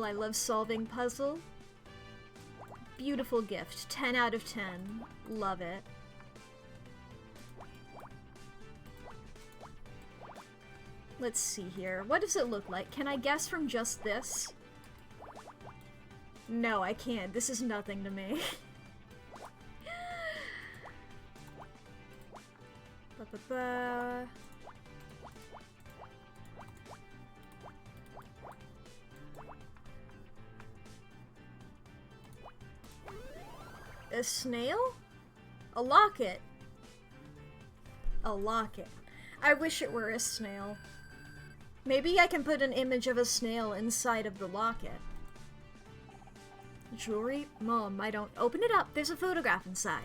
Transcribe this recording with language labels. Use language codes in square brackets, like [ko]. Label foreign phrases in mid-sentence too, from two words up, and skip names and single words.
[en] I love solving puzzle. Beautiful gift. 10 out of 10. Love it. Let's see here. What does it look like? Can I guess from just this? No, I can't. This is nothing to me. Ba-ba-ba. A snail? A locket. A locket. I wish it were a snail. Maybe I can put an image of a snail inside of the locket. Jewelry? Mom, I don't... Open it up. There's a photograph inside.